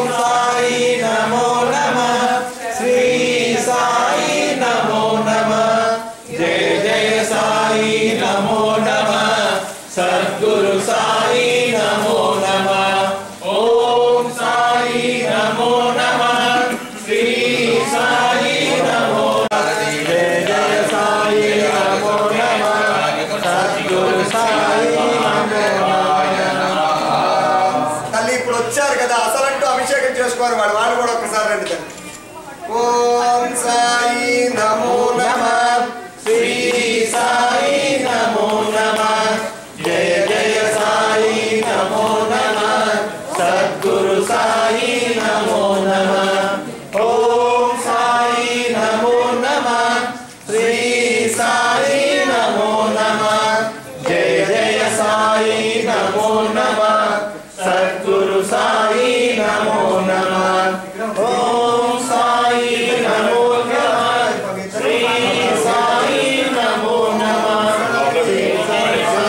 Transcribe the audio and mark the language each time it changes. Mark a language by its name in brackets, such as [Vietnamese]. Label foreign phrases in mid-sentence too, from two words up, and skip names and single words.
[Sanskrit] साई नमो नमः श्री साई नमो नमः जय जय साई नमो नमः सद्गुरु साई नमो नमः ओम साई नमो नमः श्री साई नमो नमः जय जय साई नमो नमः सद्गुरु साई नमो नमः [Telugu] తల్లి ఇప్పుడు వచ్చారు కదా అసలంటూ అభిషేకం చేసుకోవాలి వాళ్ళు కూడా ఒక్కసారి రండి తల్లి [Sanskrit] ఓం సాయి నమో నమః श्री साई नमो नमः जय जय साई नमो नमः सद्गुरु साई नमो नमः ओम साई नमो नमः श्री साई नमो नमः जय जय साई नमो नमः सद्गुरु साई नमो नमः ओम साई नमो नमः श्री साई नमो नमः श्री साई